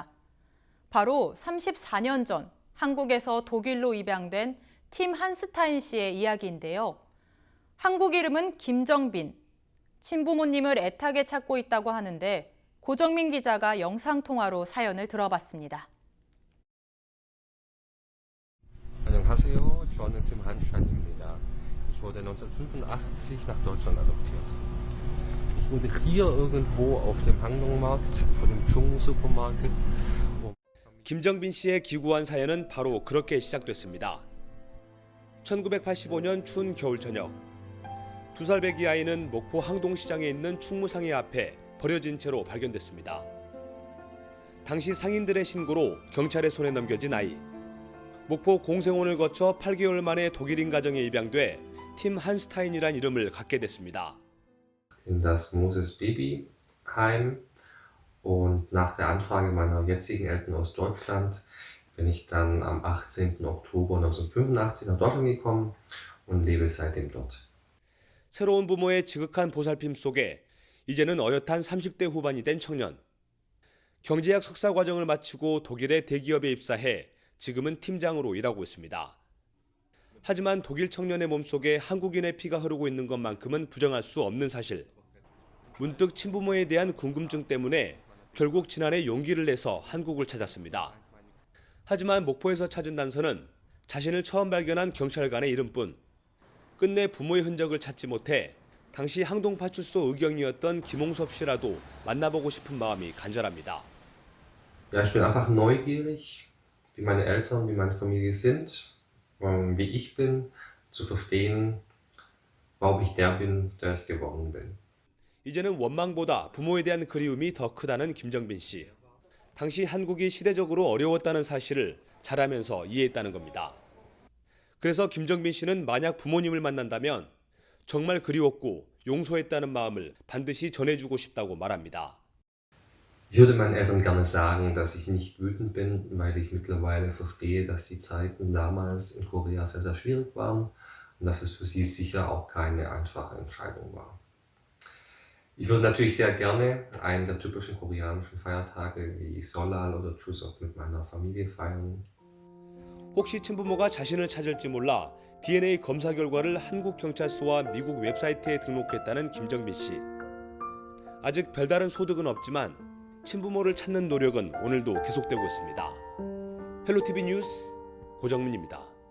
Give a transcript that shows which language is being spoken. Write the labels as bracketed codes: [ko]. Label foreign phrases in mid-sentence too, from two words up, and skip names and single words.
[ko] 바로 34년 전 한국에서 독일로 입양된 팀 한스타인 씨의 이야기인데요. 한국 이름은 김정빈. 친부모님을 애타게 찾고 있다고 하는데 고정민 기자가 영상통화로 사연을 들어봤습니다. 안녕하세요. 저는 팀 한스타인입니다. [de] Ich wurde 1985 nach Deutschland adoptiert. Ich wurde hier irgendwo auf dem Handlungsmarkt vor dem Dschungel-Supermarkt. [ko] 김정빈 씨의 기구한 사연은 바로 그렇게 시작됐습니다. 1985년 추운 겨울 저녁, 2살 배기 아이는 목포 항동시장에 있는 충무상해 앞에 버려진 채로 발견됐습니다. 당시 상인들의 신고로 경찰의 손에 넘겨진 아이. 목포 공생원을 거쳐 8개월 만에 독일인 가정에 입양돼 팀 한스타인이란 이름을 갖게 됐습니다. [de] In das Moses Babyheim und nach der Anfrage meiner jetzigen Eltern aus Deutschland bin ich dann am 18. Oktober 1985 nach Deutschland gekommen und lebe seitdem dort. [ko] 새로운 부모의 지극한 보살핌 속에 이제는 어엿한 30대 후반이 된 청년. 경제학 석사 과정을 마치고 독일의 대기업에 입사해 지금은 팀장으로 일하고 있습니다. 하지만 독일 청년의 몸속에 한국인의 피가 흐르고 있는 것만큼은 부정할 수 없는 사실. 문득 친부모에 대한 궁금증 때문에 결국 지난해 용기를 내서 한국을 찾았습니다. 하지만 목포에서 찾은 단서는 자신을 처음 발견한 경찰관의 이름뿐. 끝내 부모의 흔적을 찾지 못해 당시 항동파출소 의경이었던 김홍섭 씨라도 만나보고 싶은 마음이 간절합니다. [de] Ja, ich bin einfach neugierig, wie meine Eltern, wie meine Familie sind, wie ich bin, zu verstehen, warum ich der bin, der ich geworden bin. [ko] 이제는 원망보다 부모에 대한 그리움이 더 크다는 김정빈 씨. 당시 한국이 시대적으로 어려웠다는 사실을 자라면서 이해했다는 겁니다. 그래서 김정빈 씨는 만약 부모님을 만난다면 정말 그리웠고 용서했다는 마음을 반드시 전해주고 싶다고 말합니다. [de] Ich würde meinen Eltern gerne sagen, dass ich nicht wütend bin, weil ich mittlerweile verstehe, dass die Zeiten damals in Korea sehr, sehr schwierig waren und dass es für sie sicher auch keine einfache Entscheidung war. Ich würde natürlich sehr gerne einen der typischen koreanischen Feiertage wie Solal oder Chuseok mit meiner Familie feiern. [ko] 혹시 친부모가 자신을 찾을지 몰라 DNA 검사 결과를 한국 경찰서와 미국 웹사이트에 등록했다는 김정빈 씨. 아직 별다른 소득은 없지만 친부모를 찾는 노력은 오늘도 계속되고 있습니다. 헬로티비 뉴스 고정민입니다.